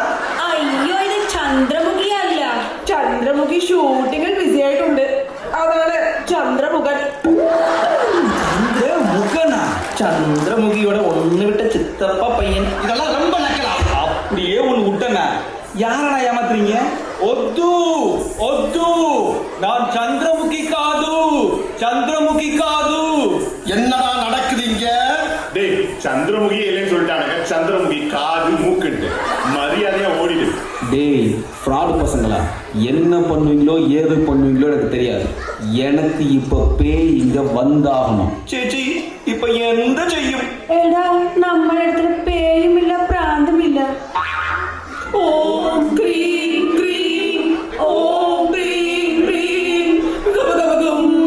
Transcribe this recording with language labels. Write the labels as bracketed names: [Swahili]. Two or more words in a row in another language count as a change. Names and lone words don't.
[Malayalam] അയ്യോ ഇത് ചന്ദ്രമുഖി അല്ല. ചന്ദ്രമുഖി ഷൂട്ടിങ്ങിൽ ബിസി ആയിട്ടുണ്ട്. അതാണ് ചന്ദ്രമുഖൻ. [Tamil] முகனா? சந்திரமுகியோட ஒண்ணு விட்ட சித்தப்பா பையன். இதெல்லாம் ரொம்ப நக்கலா. அப்படியே ஒண்ணு விட்டனா? யாரடா ஏமாத்துறீங்க? ஒத்து ஒத்து, நான் சந்திரமுகி காது. என்னடா நடக்குது இங்க? டேய், சந்திரமுகி இல்லைன்னு சொல்லிட்டானுங்க. சந்திரமுகி காது மூக்குண்டு மரியாதையா ஓடிடு. டேய் ஃப்ராடு பசங்களா, என்ன பண்ணுவீங்களோ ஏது பண்ணுவீங்களோ எனக்கு தெரியாது. எனக்கு இப்ப பேய் இங்க வந்தாகணும். [Malayalam] ചേച്ചി ഇപ്പൊ എന്താ ചെയ്യും? എടാ നമ്മുടെ അടുത്ത് പേയുമില്ല പ്രാന്തമില്ല. ഓം ഗ്രീൻ ഗ്രീൻ. ഓം ഗ്രീൻ ഗ്രീൻ. ഗഗഗം.